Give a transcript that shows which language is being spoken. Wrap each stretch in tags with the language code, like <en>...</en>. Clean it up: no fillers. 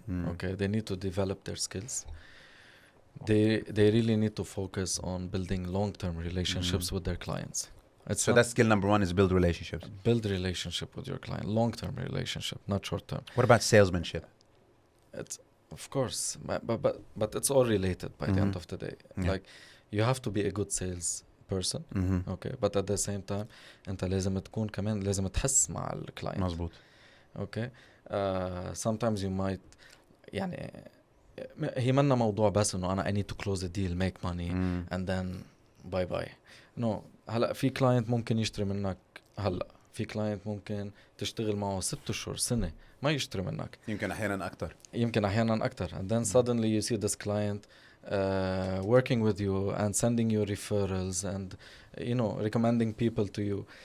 <en>Okay, they need to develop their skills. They really need to focus on building long-term relationships with their clients. So that's skill number one, is build relationships. Build relationship with your client, long-term relationship, not short-term. What about salesmanship? It's of course, but it's all related by the end of the day. Like, you have to be a good sales person. Okay, but at the same time</en> <ar>انت لازم تكون كمان لازم تحس مع الكلاينت. مظبوط.</ar> <en>Okay, sometimes you might</en> <ar>يعني هي منا موضوع بس انه انا</ar> <en>I need to close a deal, make money and then bye bye.</en> <ar>No, هلا في كلاينت ممكن يشتري منك هلا، في كلاينت ممكن تشتغل معه 6 أشهر سنة ما يشتري منك، يمكن احيانا اكثر</ar> <en>and then suddenly you see this client working with you and sending you referrals and recommending people to you.</en>